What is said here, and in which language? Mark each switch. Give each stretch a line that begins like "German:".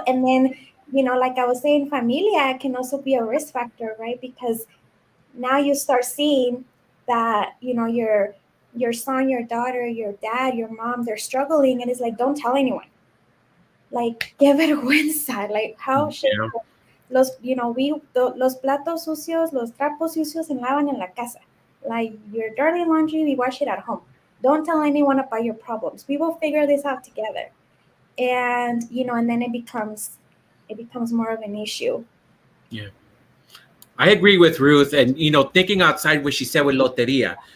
English: And then, like I was saying,
Spanish: familia
English: can also be a risk factor, right? Because now you start seeing that, your son, your daughter, your dad, your mom, they're struggling, and it's like, don't tell anyone. Like,
Spanish: qué vergüenza.
English: Like, how Yeah. shameful.
Spanish: Los platos sucios, los trapos sucios se lavan en la casa.
English: Like, your dirty laundry, we wash it at home. Don't tell anyone about your problems. We will figure this out together. And and then it becomes more of an issue. Yeah. I agree with Ruth, and thinking outside what she said with loteria.